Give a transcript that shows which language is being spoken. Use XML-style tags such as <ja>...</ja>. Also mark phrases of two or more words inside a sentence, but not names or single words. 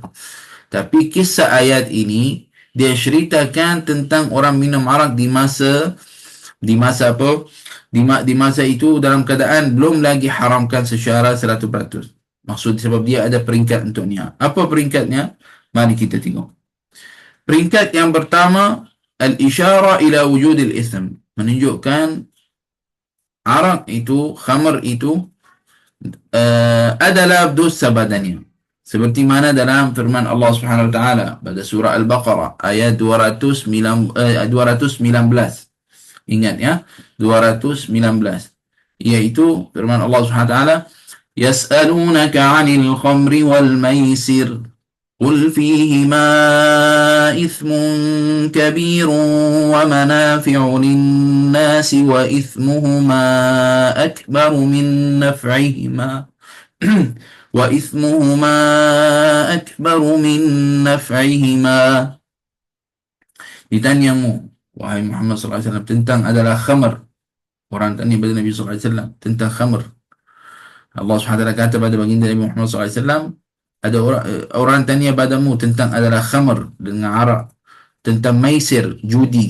<ms>Tapi kisah ayat ini dia ceritakan tentang orang minum arak di masa apa? Di masa itu dalam keadaan belum lagi haramkan secara 100%. Maksud sebab dia ada peringkat untuknya. Apa peringkatnya? Mari kita tengok. Peringkat yang pertama,</ms> <ar>الإشارة إلى وجود الإثم.</ar> <ms>Menunjukkan arak itu, khamar itu adalah dosa badannya. Seperti mana dalam firman Allah</ms> <ar>سبحانه وتعالى</ar> <ms>pada surah Al-Baqarah ayat 219. Ingat ya, 219. Yaitu firman Allah</ms> <ar>سبحانه وتعالى يسألونك عن الخمر والميسر قل فيهما إثم كبير ومنافع للناس وإثمهما أكبر من نفعهما." وإثمهما أكبر من نفعهما.</ar> <ms>Ditanyamu, wahai Muhammad SAW, tentang adalah khamar. Orang tanya pada Nabi SAW tentang khamar. Allah SWT kata pada baginda Nabi Muhammad SAW, ada orang tanya padamu tentang adalah khamar dengan arak, tentang maisir, judi.</ms>